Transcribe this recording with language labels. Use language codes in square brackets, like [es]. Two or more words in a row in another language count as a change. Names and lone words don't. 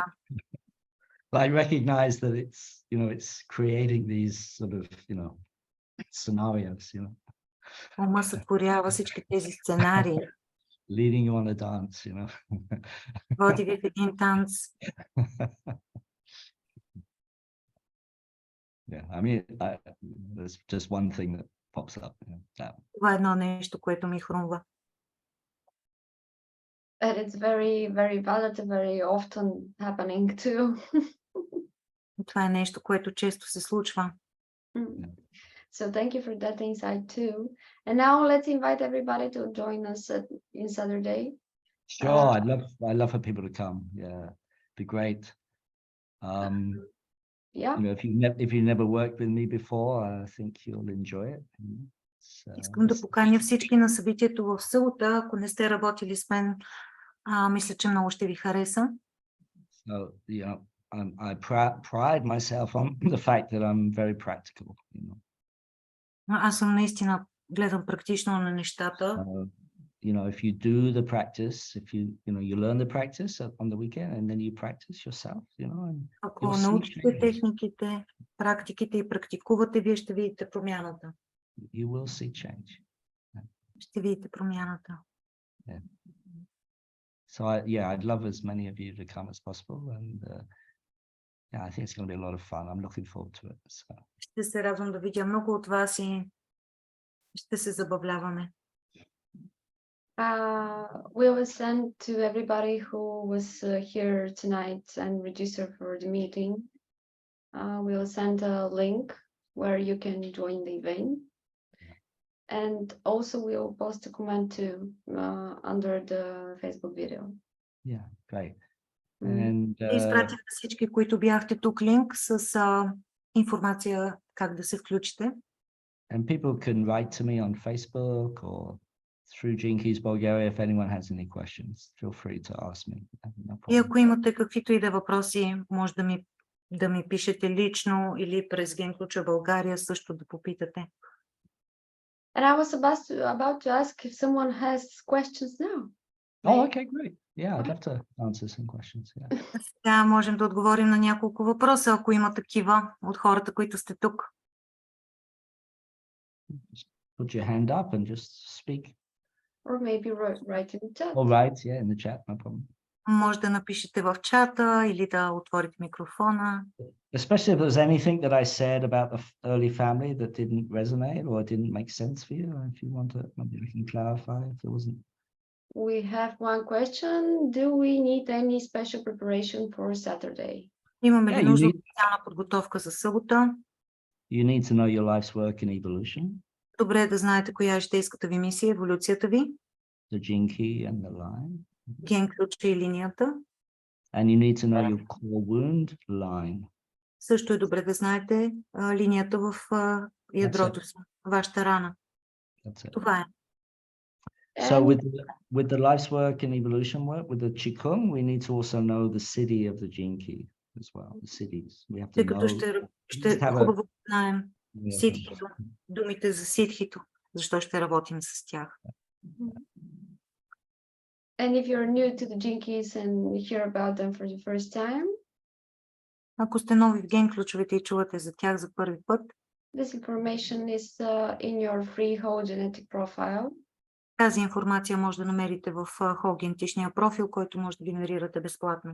[en] I recognize that it's creating these sort of, scenarios, [bg] Ума сътворява всички тези сценарии. [en] Leading you on a dance, [bg] Води ви в един танц. [en] Yeah, I mean, there's just one thing that pops up. [bg] Това е едно нещо, което ми хрумва. [en] And it's very, very valid, very often happening too. [bg] Това е нещо, което често се случва. [en] So thank you for that insight too. And now let's invite everybody to join us in Saturday. Sure, I'd love for people to come. Yeah, be great. yeah. You know, if you never worked with me before, I think you'll enjoy it. [bg] Искам да поканя всички на събитието в силата. Ако не сте работили с мен, мисля, че много ще ви хареса. [en] So, you know, I pride myself on the fact that I'm very practical. You know. [bg] Аз съм наистина гледам практично на нещата. [en] You know, if you do the practice, if you learn the practice on the weekend and then you practice yourself, you know. [bg] Ако научите техниките, практиките и практикувате, вие ще видите промяната. [en] You will see change. [bg] Ще видите промяната. [en] Yeah. So I'd love as many of you to come as possible, and I think it's going to be a lot of fun. I'm looking forward to it. So. [bg] Ще се радвам да видя много от вас и ще се забавляваме. [en] We will send to everybody who was here tonight and registered for the meeting. We will send a link where you can join the event. And also we will post a comment too under the Facebook video. Yeah, great. And [bg] изпратих на всички, които бяхте тук, линк с информация как да се включите. [en] And people can write to me on Facebook or through Jinkies Bulgaria if anyone has any questions. Feel free to ask me. No [bg] И ако имате каквито и да въпроси, може да ми пишете лично или през Генключа България също да попитате. [en] And I was about to ask if someone has questions now. Oh, okay, great. Yeah, I'd love to answer some questions. Yeah. [bg] Сега можем да отговорим на няколко въпроса, ако има такива от хората, които сте тук. [en] Just put your hand up and just speak. Or maybe write in the chat. All right, yeah, in the chat, no problem. [bg] Може да напишете в чата или да отворите микрофона. [en] Especially if there's anything that I said about the early family that didn't resonate or didn't make sense for you. If you want to, maybe I can clarify if there wasn't. We have one question. Do we need any special preparation for Saturday? [bg] Имаме ли нужда от специална подготовка за събота? [en] You need to know your life's work and evolution. [bg] Добре е да знаете коя е житейската ви мисия, еволюцията ви. [en] The gene key and the line. [bg] Ген ключа и линията. [en] And you need to know your core wound line. [bg] Също е добре да знаете линията в ядрото си, вашата рана. Това е. [en] So with the life's work and evolution work, with the Qigong, we need to also know the city of the gene key as well, the cities. We have to [bg] Тъй като [en] know. [bg] ще хубаво знаем ситхито, думите за ситхито, защо ще работим с тях. [en] And if you're new to the gene keys and hear about them for the first time, [bg] ако сте нови в ген ключовете и чувате за тях за първи път, [en] this information is in your free whole genetic profile. [bg] Тази информация може да намерите в whole генетичния профил, който може да генерирате безплатно.